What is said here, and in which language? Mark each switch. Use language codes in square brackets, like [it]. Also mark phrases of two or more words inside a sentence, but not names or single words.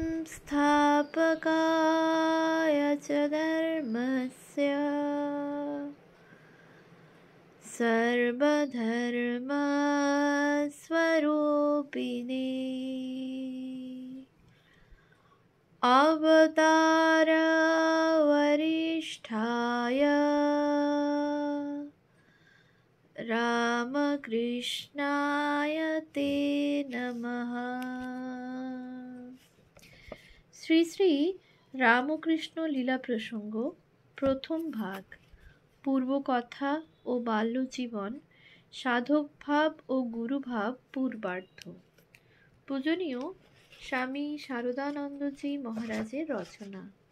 [sa] संस्थापकाय च धर्मस्य सर्वधर्मस्वरूपिणे अवतारवरिष्ठाय रामकृष्णाय ते नमः। [bn] শ্রী শ্রী রামকৃষ্ণ লীলা প্রসঙ্গ প্রথম ভাগ, পূর্বকথা ও বাল্যজীবন, সাধকভাব ও গুরুভাব পূর্বার্ধ। পূজনীয় স্বামী শারদানন্দজি মহারাজের রচনা।